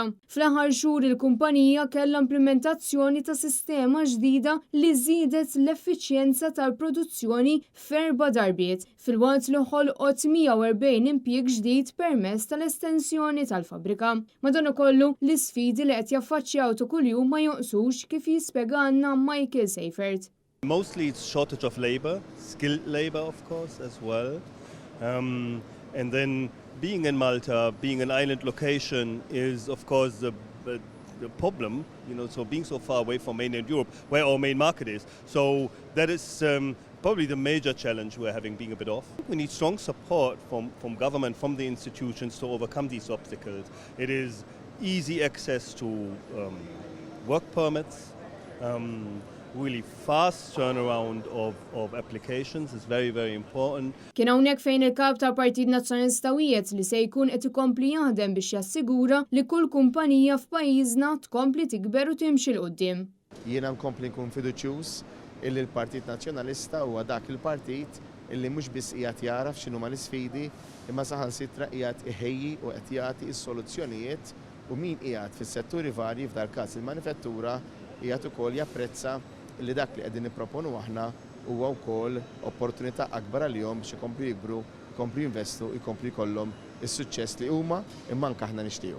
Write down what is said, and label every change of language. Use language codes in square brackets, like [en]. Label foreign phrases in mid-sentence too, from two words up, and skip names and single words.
[mt] Fl-aħħar xhur il-kumpanija kellha implementazzjoni ta' sistema ġdida li żiedet l-effiċjenza tal-produzzjoni f'erba' darbiet fil-waqt li ħolqot 140 impjieg ġdid permezz tal-estensjoni tal-fabbrika. Madankollu l-isfidi li qed jaffaċċjaw ta' kuljum ma jonqsux kif jispjegana Michael Seifert. [en] Mostly it's shortage of labor, skilled labor of course as well. And then being in Malta, being an island location is of course the problem, so being so far away from mainland Europe, where our main market is. So that is probably the major challenge we're having, being a bit off. We need strong support from government, from the institutions to overcome these obstacles. It is easy access to work permits, really fast turnaround of applications is very, very important. [mt] Kien hawnhekk fejn il-kap tal-Partit Nazzjonalista wiegħed li se jkun qed ikompli jaħdem biex jassigura li kull kumpanija f'pajjiżna tkompli tikber u timxi l quddiem. Jiena nkompli nkun fiduċjuż illi l-Partit Nazzjonalista huwa dak il-partit illi mhux biss qiegħed jaraf x'inhuma l-isfidi imma saħansitra qiegħed iħejji u qed jagħti s-soluzzjonijiet u min qiegħed fis-setturi varji f'dal każ il-manifattura qiegħed ukoll japprezza li dak li qegħdin nipproponu aħna huwa wkoll opportunità akbar għalihom biex ikomplu jikbru, jkomplu jinvestu, jkomplu jkollhom is-suċċess li huma imma anke aħna nixtiequ.